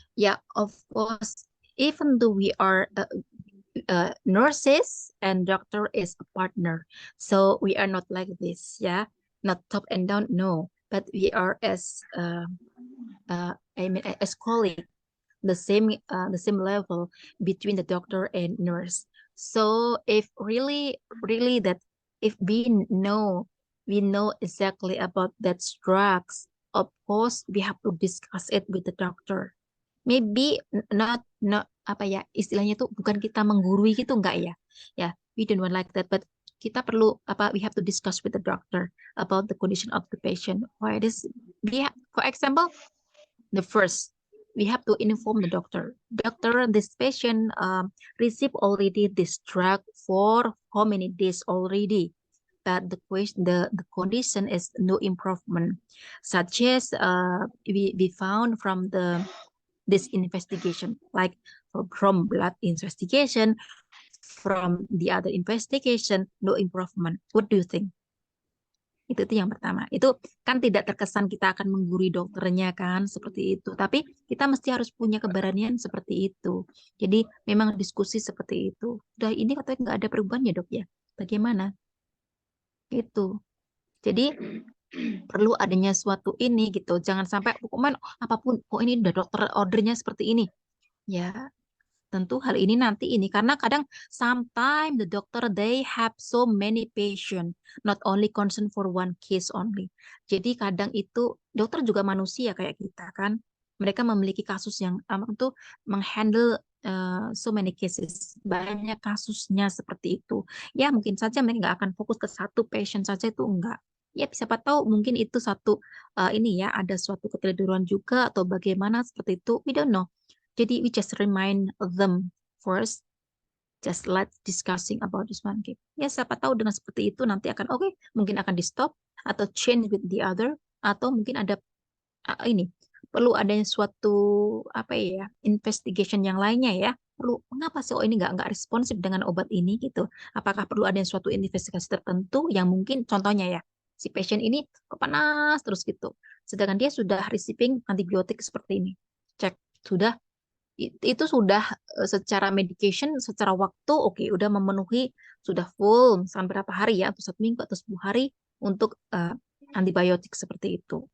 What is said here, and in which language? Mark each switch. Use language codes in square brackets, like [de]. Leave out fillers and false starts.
[en] Yeah, of course, even though we are nurses and doctor is a partner, so we are not like this, yeah, not top and down, no, but we are as I mean as colleague, the same level between the doctor and nurse. So if really that if we know exactly about that drugs, of course we have to discuss it with the doctor. Maybe not [id] apa ya istilahnya tuh bukan kita menggurui gitu enggak ya. [en] Ya, we don't want like that, but [id] kita perlu [en] we have to discuss with the doctor about the condition of the patient. Why this for example, the first we have to inform the doctor. Doctor, this patient received already this drug for how many days already? But the condition is no improvement, such as we found from this investigation, like from blood investigation, from the other investigation, no improvement. What do you think? [id] Itu yang pertama. Itu kan tidak terkesan kita akan menggurui dokternya kan, seperti itu. Tapi kita mesti harus punya keberanian seperti itu. Jadi memang diskusi seperti itu. Udah ini katanya nggak ada perubahan ya dok ya. Bagaimana? Itu. Jadi perlu adanya suatu ini gitu. Jangan sampai pokoknya apapun, kok ini udah dokter ordernya seperti ini. Ya, tentu hal ini nanti ini karena kadang [en] sometimes the doctor they have so many patient, not only concern for one case only. [id] Jadi kadang itu dokter juga manusia kayak kita kan. Mereka memiliki kasus yang untuk menghandle [en] so many cases, [id] banyak kasusnya seperti itu. Ya mungkin saja mereka nggak akan fokus ke satu patient saja, itu enggak. Ya siapa tahu mungkin itu satu ini ya ada suatu ketiduran juga atau bagaimana seperti itu. [en] We don't know. Jadi we just remind them first, just let's discussing about this one game. [id] Ya siapa tahu dengan seperti itu nanti akan oke, mungkin akan di stop atau [en] change with the other, [id] atau mungkin ada ini perlu adanya suatu apa ya investigation yang lainnya ya. Perlu mengapa sih ini nggak responsif dengan obat ini gitu? Apakah perlu ada suatu investigasi tertentu yang mungkin contohnya ya si pasien ini kok panas terus gitu, sedangkan dia sudah receiving antibiotik seperti ini, cek sudah itu sudah secara medication, secara waktu oke, udah memenuhi, sudah full misalkan berapa hari ya, atau 1 minggu atau 10 hari untuk antibiotik seperti itu.